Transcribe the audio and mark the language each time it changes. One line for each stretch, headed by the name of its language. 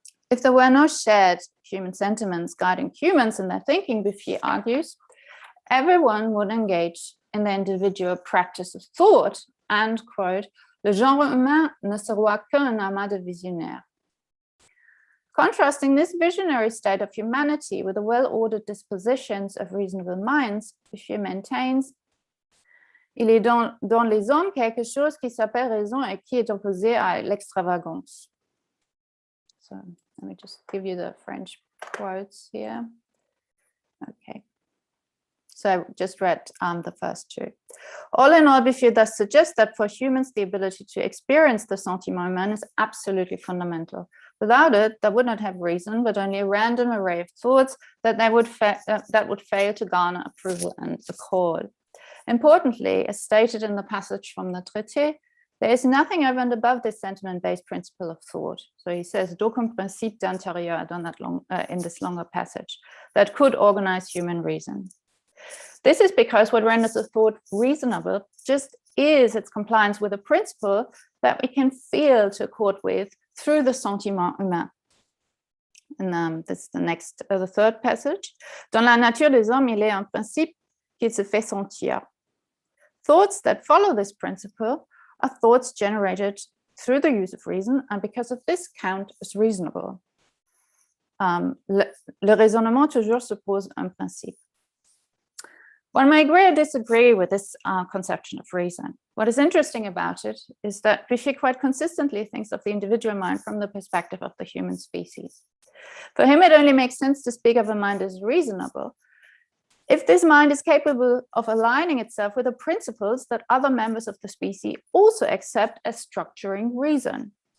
English: If there were no shared human sentiments guiding humans in their thinking, Bouffier argues, everyone would engage in the individual practice of thought and, quote,
French: le genre humain ne sera qu'un amas de visionnaires.
English: Contrasting this visionary state of humanity with the well-ordered dispositions of reasonable minds, Bouffier maintains,
French: il est dans les hommes quelque chose qui s'appelle raison et qui est opposé à l'extravagance.
English: So let me just give you the French quotes here. Okay. So I just read the first two. All in all, Bouffier thus suggests that for humans, the ability to experience the sentiment humain is absolutely fundamental. Without it, they would not have reason, but only a random array of thoughts that would fail to garner approval and accord. Importantly, as stated in the passage from the traité, there is nothing over and above this sentiment-based principle of thought. So he says,
French: d'aucun principe d'intérieur
English: in this longer passage that could organize human reason. This is because what renders a thought reasonable just is its compliance with a principle that we can feel to accord with through the sentiment humain. And this is the third passage.
French: Dans la nature des hommes, il est un principe qui se fait sentir.
English: Thoughts that follow this principle are thoughts generated through the use of reason, and because of this count as reasonable.
French: Le raisonnement toujours suppose un principe.
English: One may agree or disagree with this conception of reason. What is interesting about it is that Bouffier quite consistently thinks of the individual mind from the perspective of the human species. For him, it only makes sense to speak of a mind as reasonable if this mind is capable of aligning itself with the principles that other members of the species also accept as structuring reason.